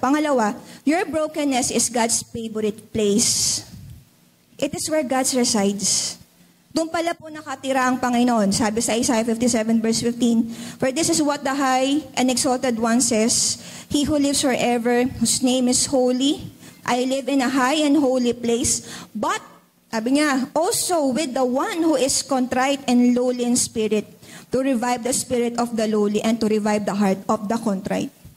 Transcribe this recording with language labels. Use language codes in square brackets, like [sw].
[en] Pangalawa, your brokenness is God's favorite place. It is where God resides. [tl] Doon pala po nakatira ang Panginoon. Sabi sa [en] Isaiah 57 verse 15, for this is what the high and exalted one says, He who lives forever, whose name is holy. I live in a high and holy place, but [tl] sabi niya, [en] also with the one who is contrite and lowly in spirit, to revive the spirit of the lowly and to revive the heart of the contrite.